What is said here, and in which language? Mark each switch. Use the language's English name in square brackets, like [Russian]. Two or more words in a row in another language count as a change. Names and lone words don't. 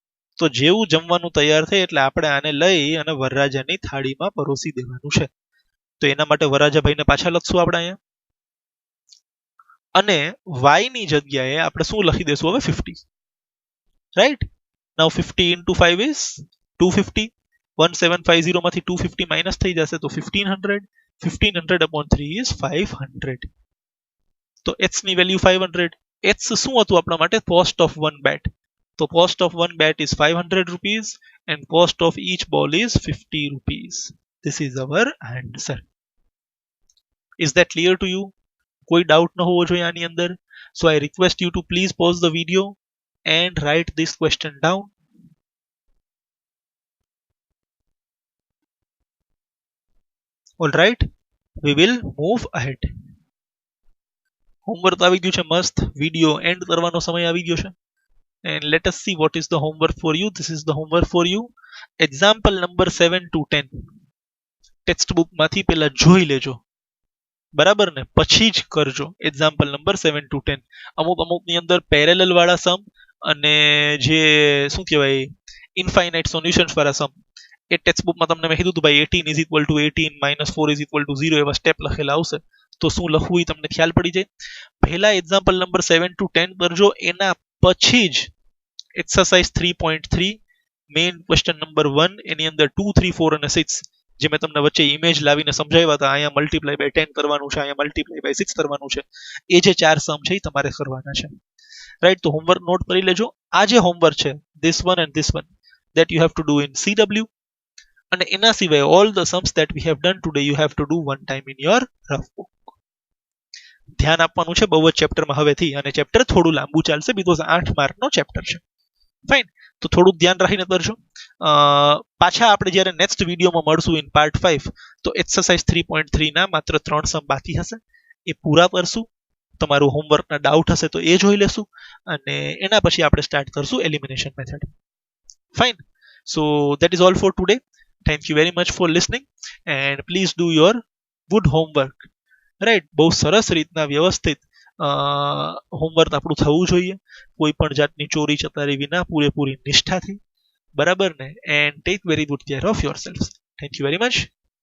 [Gujarati] તો જેવું જમવાનું તૈયાર થાય એટલે આપણે આને લઈ અને વરરાજાની થાળીમાં પરોસી દેવાનું છે. તો એના માટે વરરાજા ભાઈને પાછા લખશું આપણે અહીંયા, અને y ની જગ્યાએ આપણે શું લખી દેશું હવે, 50, રાઈટ. [English] now 50 into 5 is 250. [Gujarati] 1750 માંથી 250 માઇનસ થઈ જશે તો 1500. [English] 1500 upon 3 is 500. [Gujarati] તો x ની વેલ્યુ 500. x શું હતું આપણા માટે, [English] cost of 1 bat. તો cost of 1 bat is 500 rupees and cost of each ball is 50 rupees. This is our answer. Is that clear to you? [Gujarati] કોઈ ડાઉટ ન હોવો જોઈએ આની અંદર. [English] So I request you to please pause the video and write this question down. All right, we will move ahead. [Gujarati] હોમવર્ક આવી ગયું છે મસ્ત, [English] video end [Gujarati] કરવાનો સમય આવી ગયો છે. [English] and let us see what is the homework for you. This is the homework for you. Example number 7 to 10 text book [Gujarati] માંથી પહેલા જોઈ લેજો, બરાબર ને, પછી જ કરજો. [English] example number 7 to 10. [Gujarati] અમુક ની અંદર પેરેલલ વાળા સમ અને જે શું કહેવાય [English] infinite solutions [Gujarati] વાળા સમ, એ ટેક્સ્ટ બુકમાં તમને મેં કીધું હતું ભાઈ [English] 18 is equal to 18 -4 is equal to 0 [Gujarati] એવા સ્ટેપ લખેલા આવશે, તો શું લખવું એ તમને ખ્યાલ પડી જાય. પહેલા [English] example number 7 to 10 [Gujarati] કરજો, એના પછી જ [English] exercise 3.3 main question number 1 [Gujarati] એની અંદર 2 3 4 અને 6 જે મેં તમને વચ્ચે ઇમેજ લાવીને સમજાવ્યા હતા, અહીંયા [English] multiply by 10 [Gujarati] કરવાનું છે, અહીંયા [English] multiply by 6 [Gujarati] કરવાનું છે, એ જે 4 સમ છે એ તમારે કરવાના છે, રાઈટ. તો હોમવર્ક નોટ કરી લેજો. આ જે હોમવર્ક છે [English] this one and this one that you have to do in CW, [Gujarati] અને એના સિવાય [English] all the sums that we have done today you have to do one time in your rough book. [Gujarati] ધ્યાન આપવાનું છે બહુ જ ચેપ્ટરમાં હવેથી, અને ચેપ્ટર થોડું લાંબુ ચાલશે બીકોઝ 8 માર્કનો ચેપ્ટર છે, ફાઇન. તો થોડુંક ધ્યાન રાખીને કરજો. પાછા આપણે જ્યારે નેક્સ્ટ વિડીયોમાં મળશું [English] in part 5, [Gujarati] તો એક્સરસાઇઝ 3.3 ના માત્ર 3 સમ બાકી હશે, એ પૂરા કરશું. તમારું હોમવર્કના ડાઉટ હશે તો એ જોઈ લેશું, અને એના પછી આપણે સ્ટાર્ટ કરશું [English] elimination method, [Gujarati] ફાઇન. [English] સો that is all for today. Thank you very much for listening and please do your good homework, right. [Gujarati] બહુ સરસ રીતના વ્યવસ્થિત હોમવર્ક આપણું થવું જોઈએ, કોઈ પણ જાતની ચોરી ચતારી વિના પૂરેપૂરી નિષ્ઠાથી, બરાબર ને. [English] and take very good care of yourself. thank you very much.